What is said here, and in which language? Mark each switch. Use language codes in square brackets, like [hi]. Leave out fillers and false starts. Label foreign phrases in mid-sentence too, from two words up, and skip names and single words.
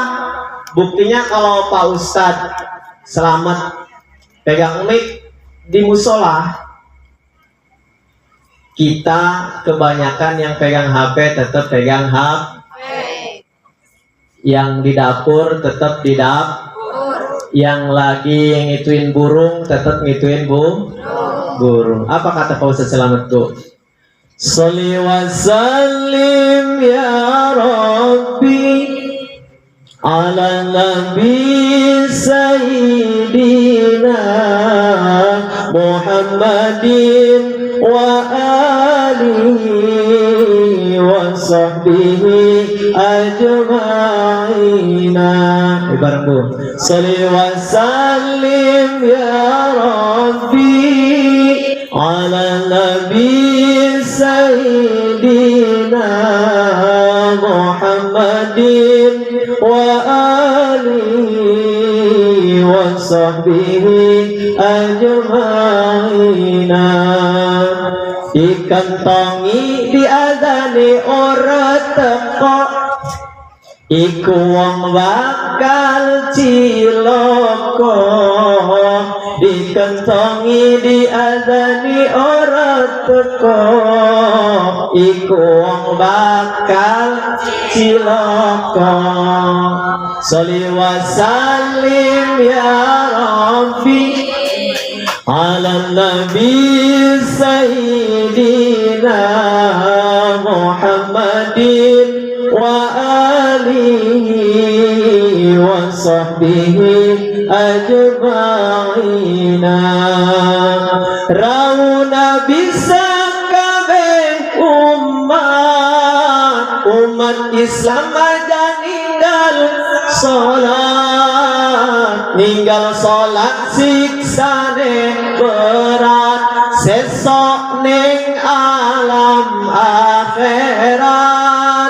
[id] Buktinya kalau Pak Ustadz Selamat pegang mic di musola, kita kebanyakan yang pegang HP tetap pegang HP, yang di dapur tetap di dapur, yang lagi ngituin burung tetap ngituin guru. Apa kata Pak Ustaz Selamat, Bu? [ar] صل وسلم يا رب على النبي سيدنا محمد وعلى آله وصحبه أجمعين. [jv] Bareng Bu. [ar] صل وسلم يا رب على النبي سيدنا محمد وعلى آله وصحبه أجمعين. [jv] Dikantongi diadani ora teko iku wong bakal cilaka. Dikantongi diadani ora teko iku wong bakal cilaka. [ar] صل وسلم يا رب على النبي سيدنا محمد وعلى آله وصحبه أجمعين. [jv] Rauna bisa kabeh umat Islam aja ninggal sholat siksane berat sesok ning alam akhirat.